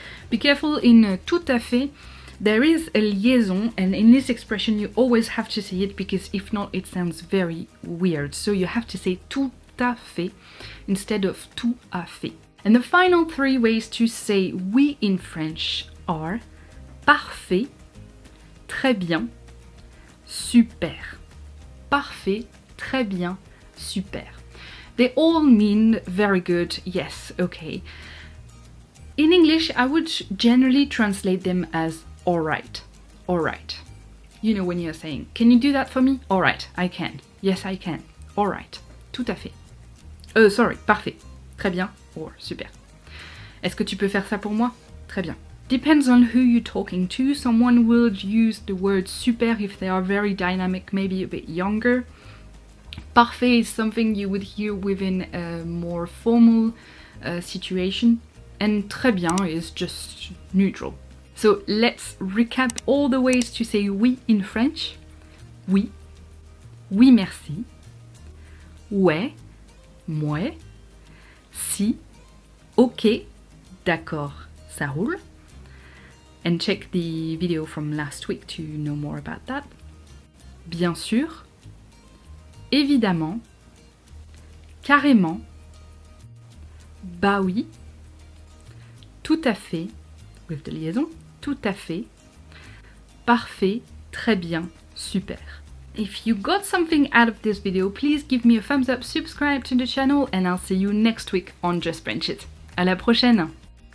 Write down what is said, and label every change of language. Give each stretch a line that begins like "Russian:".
English: Be careful in tout à fait. There is a liaison, and in this expression you always have to say it because if not it sounds very weird. So you have to say tout à fait instead of tout à fait. And the final 3 ways to say oui in French are parfait, très bien, super.
French: Parfait, très bien, super.
English: They all mean very good, yes, okay. In English, I would generally translate them as alright, alright. You know when you're saying, can you do that for me? Alright, I can. Yes, I can. Alright, tout à fait.
French: Sorry, parfait, très bien, or super. Est-ce que tu peux faire ça pour moi? Très bien.
English: Depends on who you're talking to. Someone will use the word super if they are very dynamic, maybe a bit younger. Parfait is something you would hear within a more formal situation. And très bien is just neutral. So let's recap all the ways to say oui in French.
French: Oui, oui merci, ouais, mouais, si, ok, d'accord, ça roule.
English: And check the video from last week to know more about that.
French: Bien sûr, évidemment, carrément, bah oui, tout à fait,
English: with the liaison,
French: tout à fait, parfait, très bien, super.
English: If you got something out of this video, please give me a thumbs up, subscribe to the channel, and I'll see you next week on Just French It.
French: À la prochaine!